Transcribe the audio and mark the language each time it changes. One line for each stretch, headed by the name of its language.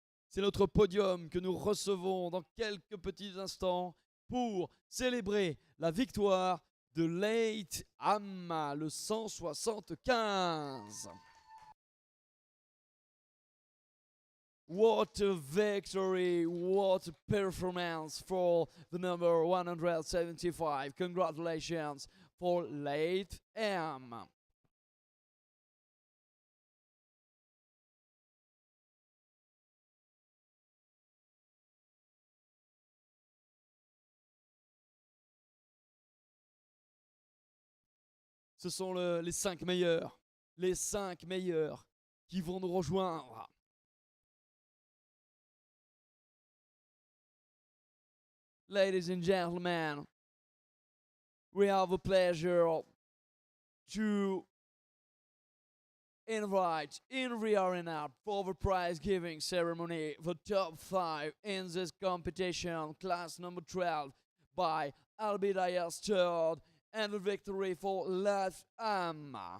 French: C'est notre podium que nous recevons dans quelques petits instants pour célébrer la victoire de Late Amma, le 175.
English: What a victory, what a performance for the number 175. Congratulations for Late M.
French: Ce sont les 5 meilleurs. Les 5 meilleurs qui vont nous rejoindre.
English: Ladies and gentlemen, we have the pleasure to invite in the arena for the prize giving ceremony the top 5 in this competition, class number 12 by Albidayer third, and the victory for Latham.